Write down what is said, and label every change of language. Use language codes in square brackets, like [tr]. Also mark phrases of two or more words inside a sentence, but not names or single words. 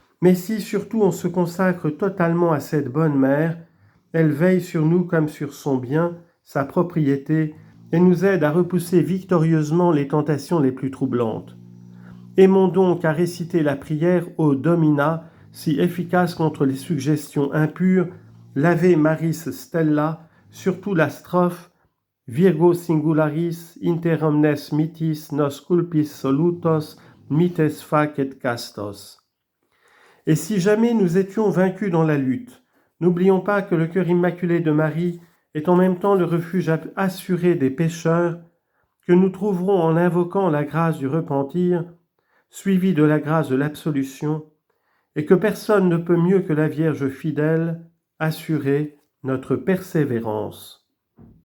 [fr] Mais si surtout on se consacre totalement à cette bonne mère, elle veille sur nous comme sur son bien, sa propriété, et nous aide à repousser victorieusement les tentations les plus troublantes. Aimons donc à réciter la prière au Domina, si efficace contre les suggestions impures, l'Ave Maris Stella, surtout la strophe [la] Virgo singularis inter omnes mitis nos culpis solutos mites facet castos. [fr] Et si jamais nous étions vaincus dans la lutte, n'oublions pas que le cœur immaculé de Marie est en même temps le refuge assuré des pécheurs, que nous trouverons en invoquant la grâce du repentir, suivie de la grâce de l'absolution, et que personne ne peut mieux que la Vierge fidèle assurer notre persévérance.